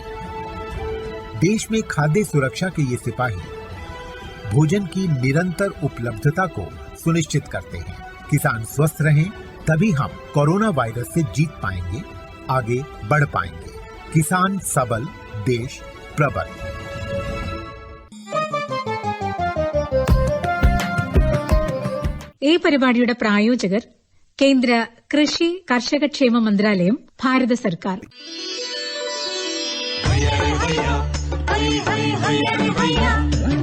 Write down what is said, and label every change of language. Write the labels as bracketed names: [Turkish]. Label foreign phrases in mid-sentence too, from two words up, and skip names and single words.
[Hindi] देश में खाद्य सुरक्षा के ये सिपाही भोजन की निरंतर उपलब्धता को सुनिश्चित करते हैं। किसान स्वस्थ रहें तभी हम कोरोना वायरस से जीत पाएंगे, आगे बढ़ पाएंगे। किसान सबल, देश प्रबल। [Malayalam] ഈ പരിപാടിയുടെ പ്രായോജകർ കേന്ദ്ര കൃഷി കർഷകക്ഷേമ മന്ത്രാലയം, ഭാരത സർക്കാർ. ഹൈ ഹൈ ഹൈ ഹൈ ഹൈ ഹൈ ഹൈ